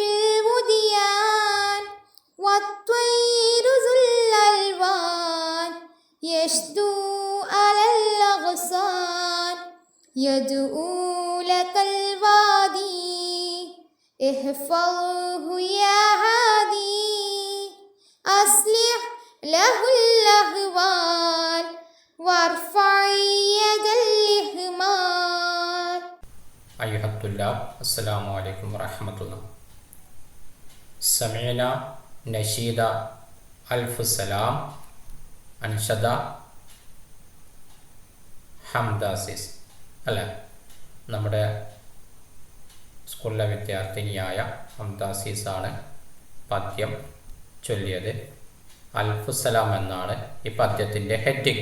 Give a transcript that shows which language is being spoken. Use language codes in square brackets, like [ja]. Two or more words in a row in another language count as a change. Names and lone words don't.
[ar] الوديان والطير ذو الألوان يشدو على الأغصان يدعو لك الوادي احفظه يا هادي أصلح له الأهوال وارفع يد الإهمال. أيها الطلاب السلام عليكم ورحمة الله. سمعنا نشيد ألف سلام أنشد [ml] ഹംദാസിസ് അല്ലേ, നമ്മുടെ സ്കൂളിലെ വിദ്യാർത്ഥിനിയായ ഹംദാസിസാണ് പദ്യം ചൊല്ലിയത്. അൽഫുസലാം എന്നാണ് ഈ പദ്യത്തിൻ്റെ ഹെഡിങ്.